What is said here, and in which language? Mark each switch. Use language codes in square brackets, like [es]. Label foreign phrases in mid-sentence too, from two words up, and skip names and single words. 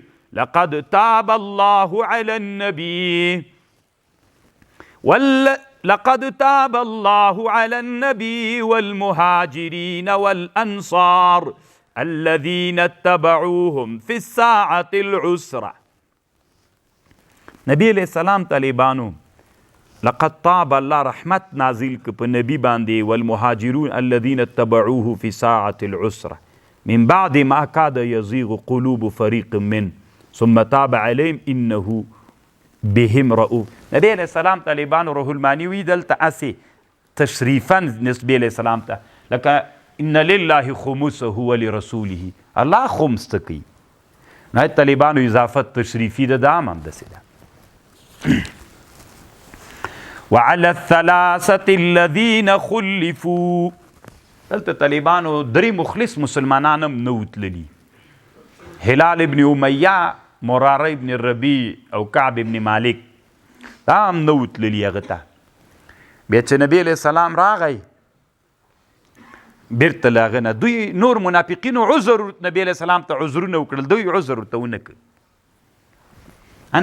[ar] لقد تاب الله على النبي والمهاجرين والأنصار الذين اتبعوهم في الساعة العسرة. نبی علیہ السلام طالبانو لقد طاب الله [ps] رحمت نازل په نبی باندې [ar] والمهاجرون الذين اتبعوه في ساعة العسرة من بعد ما كاد يزيغ قلوب فريق من ثم تاب علیهم انه بهم رؤوف. [ps] نبی [ar] علیہ السلام [ps] طالبانو روح المانی وی دلته اسې تشریفا نسبی علیہ السلام ته لکه [ar] ان لله خمسه ولرسوله، [ps] الله خمس ته کوي. نه طالبانو اضافت تشریفي ده، دا هم همداسې ده. [ar] وعلى الثلاثة الذين خلفوا، [ps] دلته طالبانو درې مخلص مسلمانان هم نه وتللي، هلال ابن امیه، مراره ابن ربیع او کعب ابن مالک، دا هم نه وتللي هغه ته. بیا چې نبی [ar] علیہ السلام [ps] راغی بیرته له هغه نه دوی نور منافقینو عذر نبی [ar] علیہ السلام [ps] ته عذرونه وکړل، دوی عذر ورته ونه کړ.